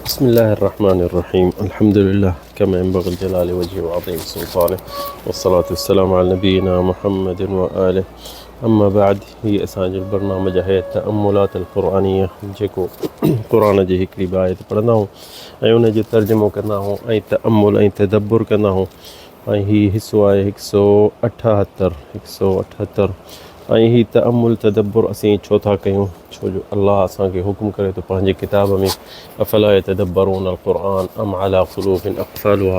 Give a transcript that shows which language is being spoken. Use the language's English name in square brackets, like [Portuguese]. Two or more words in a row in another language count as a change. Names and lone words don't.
[Arabic] بسم الله الرحمن الرحيم. الحمد لله كما ينبغي الجلال وجهه وعظيم سلطانه، والصلاة والسلام على نبينا محمد وآله. أما بعد، [Sindhi] هي أسانج البرنامج هي [Arabic] التأملات القرآنية [Sindhi] जेको क़ुरान जी हिकिड़ी ॿ आयत पढ़ंदा आहियूं ऐं उन जो तर्जुमो कंदा आहियूं ऐं तअम्मुल ऐं तदब्बुर कंदा आहियूं। ऐं हीउ हिसो आहे 178 ऐं हीउ तअम्मुल तदब्बुर असीं छो था कयूं? छो जो अल्लाह असांखे हुकुम करे थो पंहिंजे किताब में [Arabic] أفلا يتدبرون القرآن أم على قلوب أقفالها.